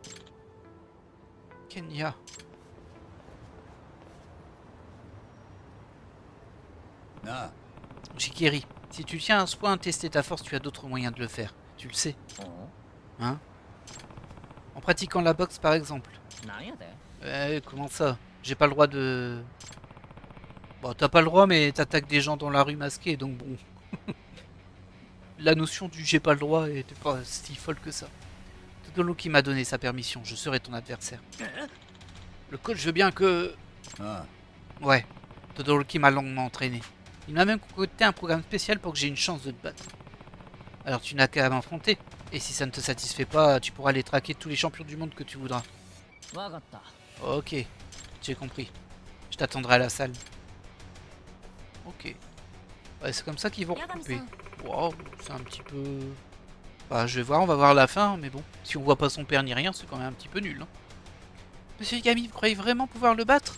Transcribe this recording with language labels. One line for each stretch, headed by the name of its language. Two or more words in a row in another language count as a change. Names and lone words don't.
French: Kenya. Non. Oshikiri, si tu tiens à ce point à tester ta force, tu as d'autres moyens de le faire. Tu le sais. Hein? En pratiquant la boxe par exemple.
Japanese: なんやで
French: Comment ça? J'ai pas le droit de... Bon, t'as pas le droit, mais t'attaques des gens dans la rue masqués, donc bon. La notion du j'ai pas le droit était pas si folle que ça. Todoroki m'a donné sa permission, je serai ton adversaire. Le coach veut bien que... あ Ouais, Todoroki m'a longuement entraîné. Il m'a même concocté un programme spécial pour que j'ai une chance de te battre. Alors tu n'as qu'à m'affronter. Et si ça ne te satisfait pas, tu pourras aller traquer tous les champions du monde que tu voudras.
Japanese: わかった
French: Ok, j'ai compris. Je t'attendrai à la salle. Ok. Ouais, c'est comme ça qu'ils vont recouper. Waouh, c'est un petit peu... Bah, je vais voir, on va voir la fin, mais bon. Si on voit pas son père ni rien, c'est quand même un petit peu nul. Hein. Monsieur Yagami, vous croyez vraiment pouvoir le battre?